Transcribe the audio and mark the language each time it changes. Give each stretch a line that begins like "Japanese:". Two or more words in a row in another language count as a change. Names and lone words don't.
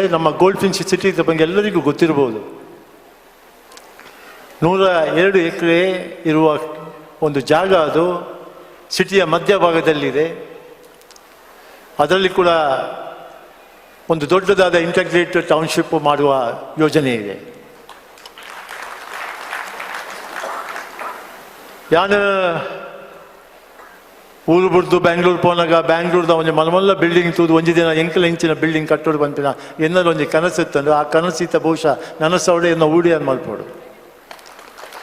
Kannada: ನಮ್ಮ ಗೋಲ್ಡ್ ಫಿನ್ಚ್ ಸಿಟಿ ಬಗ್ಗೆ ಎಲ್ಲರಿಗೂ ಗೊತ್ತಿರ್ಬೋದು. 102 ಎಕರೆ ಇರುವ ಒಂದು ಜಾಗ, ಅದು ಸಿಟಿಯ ಮಧ್ಯಭಾಗದಲ್ಲಿದೆ. ಅದರಲ್ಲಿ ಕೂಡ ಒಂದು ದೊಡ್ಡದಾದ
English: integrated township
Kannada: ಮಾಡುವ ಯೋಜನೆ ಇದೆ.
Tulu: ಯಾನು ಊರು ಬಿಡ್ದು ಬ್ಯಾಂಗ್ಳೂರು ಪೋನಾಗ ಬ್ಯಾಂಗ್ಳೂರ್ದ ಒಂದು ಮಲಮಲ್ಲ ಬಿಲ್ಡಿಂಗ್ ತೂದು ಒಂದು ದಿನ ಇಂಚಿನ ಬಿಲ್ಡಿಂಗ್ ಕಟ್ಟೋದು ಬಂತಿನ ಎನ್ನಲು ಒಂದು ಕನಸಿತ್ತಂದ್ರೆ ಆ ಕನಸಿತ್ತ ಬಹುಶಃ ನನಸವಡೆ ಎನ್ನ ಊಡಿ ಅನ್ ಮಲ್ಪೋಡು.